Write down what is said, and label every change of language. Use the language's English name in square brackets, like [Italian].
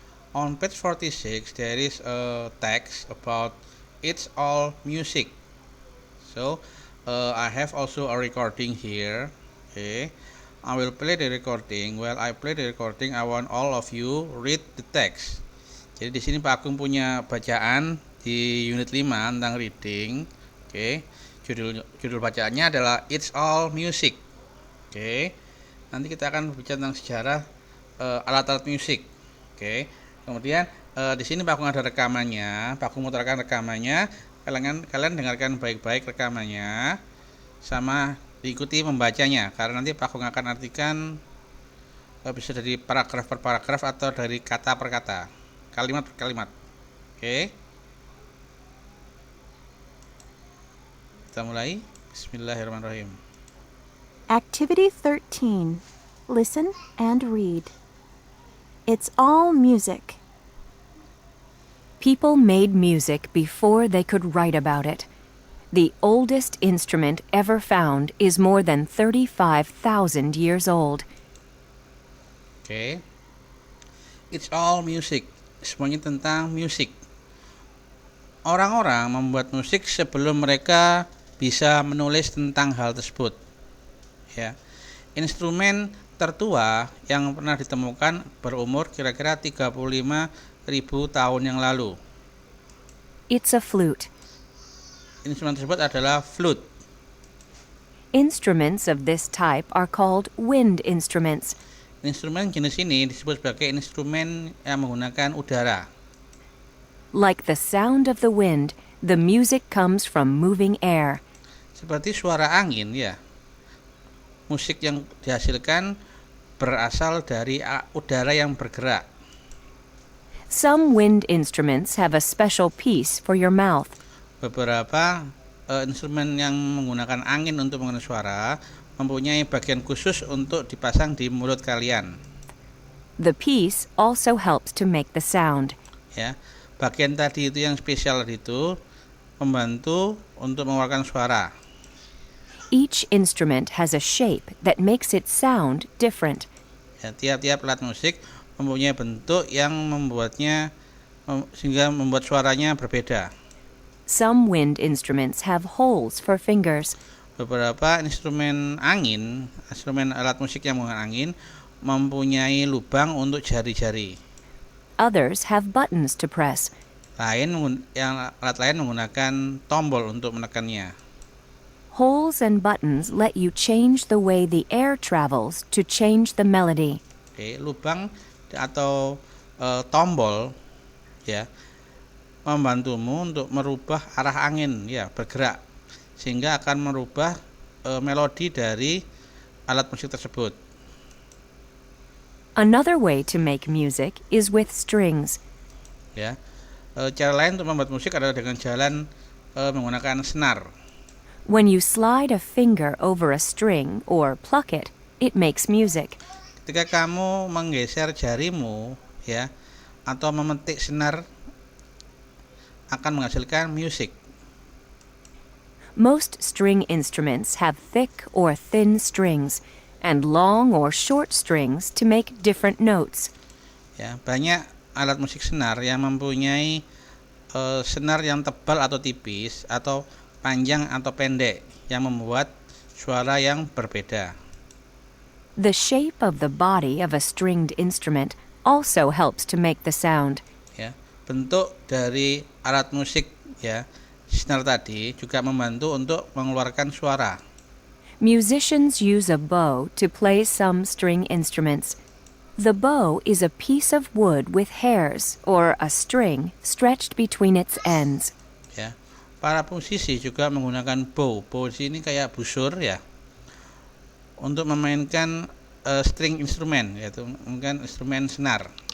[English] On page 46 there is a text about it's all music. So I have also a recording here. Okay, I will play the recording. While I play the recording, I want all of you read the text. [Indonesian] Jadi di sini Pak Agung punya bacaan di unit 5 tentang reading. Oke, judul bacaannya adalah It's All Music. Oke, nanti kita akan berbicara tentang sejarah alat-alat musik. Oke, kemudian di sini Pak Agung ada rekamannya. Pak Agung mutarkan rekamannya. Kalian dengarkan baik-baik rekamannya sama diikuti membacanya, karena nanti Pak Agung akan artikan bisa dari paragraf per paragraf atau dari kata per kata, kalimat per kalimat. Oke, kita mulai. [Arabic] Bismillahirrahmanirrahim. [English] Activity 13. Listen and read. It's all music. People made music before they could write about it. The oldest instrument ever found is more than 35,000 years old. Oke. It's all music. [Indonesian] Semuanya tentang musik. Orang-orang membuat musik sebelum mereka bisa menulis tentang hal tersebut. Ya. Instrumen tertua yang pernah ditemukan berumur kira-kira 35.000 tahun yang lalu. [English] It's a flute. [Indonesian] Instrumen tersebut adalah flute. [English] Instruments of this type are called wind instruments. [Indonesian] Instrumen jenis ini disebut sebagai instrumen yang menggunakan udara. [English] Like the sound of the wind, the music comes from moving air. [Indonesian] Seperti suara angin ya. Musik yang dihasilkan berasal dari udara yang bergerak. [English] Some wind instruments have a special piece for your mouth. [Indonesian] Beberapa instrumen yang menggunakan angin untuk mengeluarkan suara mempunyai bagian khusus untuk dipasang di mulut kalian. [English] The piece also helps to make the sound. [Indonesian] Ya, bagian tadi itu yang spesial itu membantu untuk mengeluarkan suara. [English] Each instrument has a shape that makes it sound different. [Indonesian] Ya, tiap-tiap alat musik mempunyai bentuk yang membuatnya sehingga membuat suaranya berbeda. [English] Some wind instruments have holes for fingers. [Indonesian] Beberapa instrumen alat musik yang menggunakan angin mempunyai lubang untuk jari-jari. [English] Others have buttons to press. [Indonesian] Alat lain menggunakan tombol untuk menekannya. [English] holes and buttons let you change the way the air travels to change the melody. [Indonesian] Oke, lubang atau tombol ya membantumu untuk merubah arah angin ya bergerak sehingga akan merubah melodi dari alat musik tersebut. [English] Another way to make music is with strings. [Indonesian] Ya, cara lain untuk membuat musik adalah dengan jalan menggunakan senar. [English] When you slide a finger over a string or pluck it, it makes music. [Indonesian] Ketika kamu menggeser jarimu ya atau memetik senar akan menghasilkan musik. [English] Most string instruments have thick or thin strings and long or short strings to make different notes. [Indonesian] Ya, banyak alat musik senar yang mempunyai senar yang tebal atau tipis atau panjang atau pendek yang membuat suara yang berbeda. [English] The shape of the body of a stringed instrument also helps to make the sound. [Indonesian] Ya, bentuk dari alat musik ya, senar tadi juga membantu untuk mengeluarkan suara. [English] Musicians use a bow to play some string instruments. The bow is a piece of wood with hairs or a string stretched between its ends. [Indonesian] Ya, para musisi juga menggunakan bow. Bow di sini kayak busur ya, untuk memainkan string instrumen, yaitu mungkin instrumen senar.